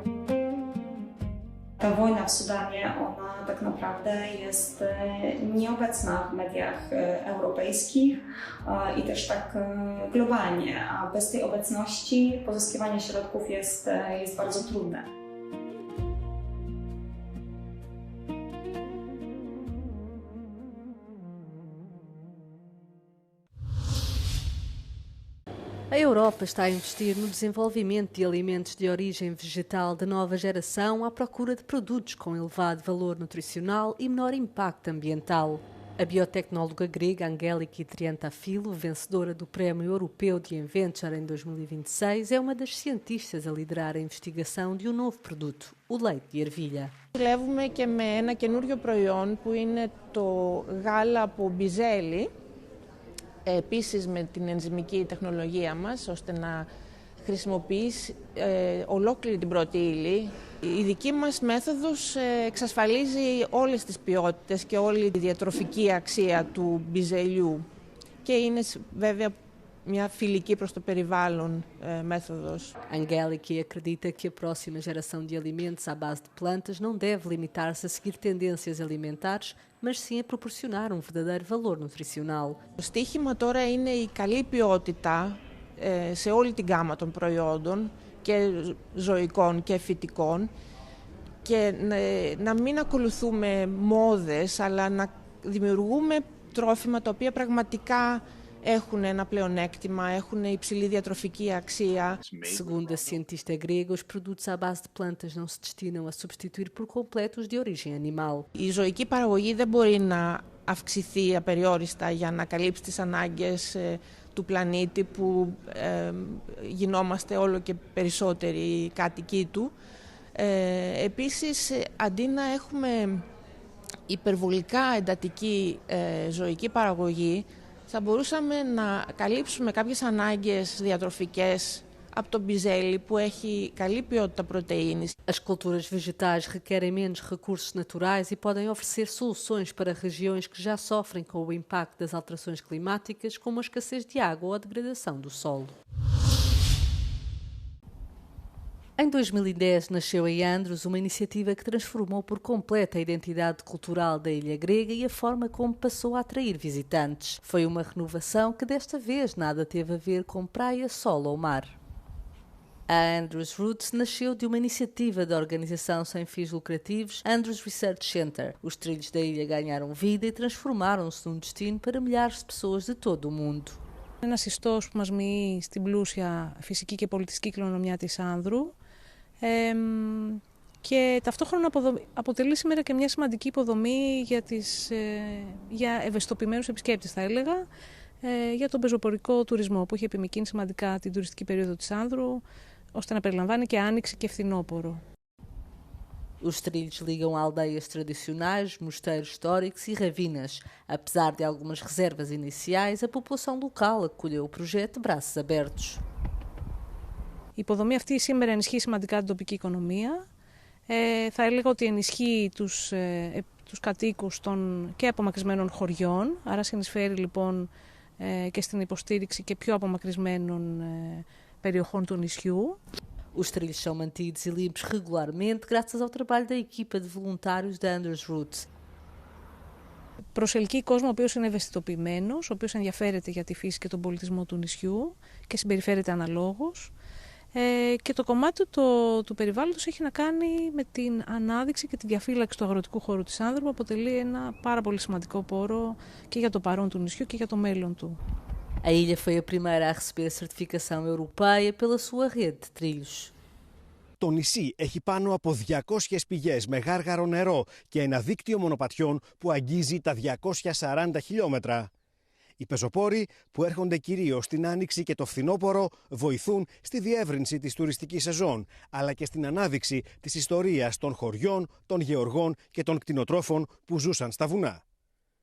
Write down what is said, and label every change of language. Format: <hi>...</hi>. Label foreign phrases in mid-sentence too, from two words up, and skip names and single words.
<pl>Ta wojna w Sudanie, ona tak naprawdę jest nieobecna w mediach europejskich i też tak globalnie, a bez tej obecności pozyskiwanie środków jest bardzo trudne.</pl> <pt>A Europa está a investir no desenvolvimento de alimentos de origem vegetal de nova geração à procura de produtos com elevado valor nutricional e menor impacto ambiental. A biotecnóloga grega Angeliki Triantafylou, vencedora do Prémio Europeu de Inventure em 2026, é uma das cientistas a liderar a investigação de um novo produto, o leite de ervilha.</pt> <el>Δουλεύουμε και με ένα καινούριο προϊόν που είναι το γάλα από μπιζέλι, επίσης με την ενζυμική τεχνολογία μας, ώστε να χρησιμοποιήσει ολόκληρη την πρώτη ύλη. Η δική μας μέθοδος εξασφαλίζει όλες τις ποιότητες και όλη τη διατροφική αξία του μπιζελιού και είναι βέβαια μια φιλική προς το περιβάλλον μέθοδος.</el> <pt>Angeliki acredita que a próxima geração de alimentos à base de plantas não deve limitar-se a seguir tendências alimentares, mas sim a proporcionar um verdadeiro valor nutricional.</pt> <el>Το στίχημα τώρα είναι η καλή ποιότητα σε όλη την γάμα των προϊόντων και ζωικών και φυτικών και να μην ακολουθούμε μόδες, αλλά να δημιουργούμε τρόφιμα τα οποία πραγματικά έχουν ένα πλεονέκτημα, έχουν υψηλή διατροφική αξία.</el> <pt>Segundo a cientista grega, os produtos à base de plantas não se destinam a substituir por completo os de origem animal.</pt> <el>Η ζωική παραγωγή δεν μπορεί να αυξηθεί απεριόριστα για να καλύψει τις ανάγκες του πλανήτη που γινόμαστε όλο και περισσότεροι κάτοικοι του. Επίσης, αντί να έχουμε υπερβολικά εντατική ζωική παραγωγή, θα μπορούσαμε να καλύψουμε κάποιες ανάγκες διατροφικές από το μπιζέλι που έχει καλή ποιότητα πρωτεΐνης.</el> <pt>As culturas vegetais requerem menos recursos naturais e podem oferecer soluções para regiões que já sofrem com o impacto das alterações climáticas, como a escassez de água ou a degradação do solo. Em 2010 nasceu em Andros uma iniciativa que transformou por completo a identidade cultural da ilha grega e a forma como passou a atrair visitantes. Foi uma renovação que desta vez nada teve a ver com praia, sol ou mar. A Andros Roots nasceu de uma iniciativa da organização sem fins lucrativos Andros Research Center. Os trilhos da ilha ganharam vida e transformaram-se num destino para milhares de pessoas de todo o mundo.</pt> <el>Ένας ιστός που μας μοιεί στην πλούσια φυσική και πολιτιστική κληρονομιά της Άνδρου και ταυτόχρονα αποτελεί σήμερα και μια σημαντική υποδομή για ευαισθητοποιημένους επισκέπτες, θα έλεγα, για τον πεζοπορικό τουρισμό που έχει επιμικρύνει σημαντικά την τουριστική περίοδο της Άνδρου, ώστε να περιλαμβάνει και άνοιξη και φθινόπωρο.</el> <pt>Os trilhos ligam aldeias tradicionais, mosteiros históricos e ravinas. Apesar de algumas reservas iniciais, a população local acolheu o projeto de braços abertos.</pt> <el>Η υποδομή αυτή σήμερα ενισχύει σημαντικά την τοπική οικονομία. Θα έλεγα ότι ενισχύει τους κατοίκους των και απομακρυσμένων χωριών, άρα συνεισφέρει λοιπόν και στην υποστήριξη και πιο απομακρυσμένων περιοχών του νησιού.</el> <pt>Os trilhos são mantidos e limpos regularmente graças ao trabalho da equipa de voluntários da Andros Roots.</pt> <el>Προσελκύει κόσμο ο οποίος είναι ευαισθητοποιημένος, ο οποίος ενδιαφέρεται για τη φύση και τον πολιτισμό του νησιού και συμπεριφέρεται αναλόγως. Και το κομμάτι του περιβάλλοντος έχει να κάνει με την ανάδειξη και τη διαφύλαξη του αγροτικού χώρου της Άνδρου, που αποτελεί ένα πάρα πολύ σημαντικό πόρο και για το παρόν του νησιού και για το μέλλον του.</el> <pt>A ilha foi a primeira a receber a certificação europeia pela sua rede de trilhos.</pt> <el>Το νησί έχει πάνω από 200 πηγές με γάργαρο νερό και ένα δίκτυο μονοπατιών που αγγίζει τα 240 χιλιόμετρα. Οι πεζοπόροι, που έρχονται κυρίως στην Άνοιξη και το φθινόπωρο, βοηθούν στη διεύρυνση της τουριστικής σεζόν, αλλά και στην ανάδειξη της ιστορίας των χωριών, των γεωργών και των κτηνοτρόφων που ζούσαν στα βουνά.</el>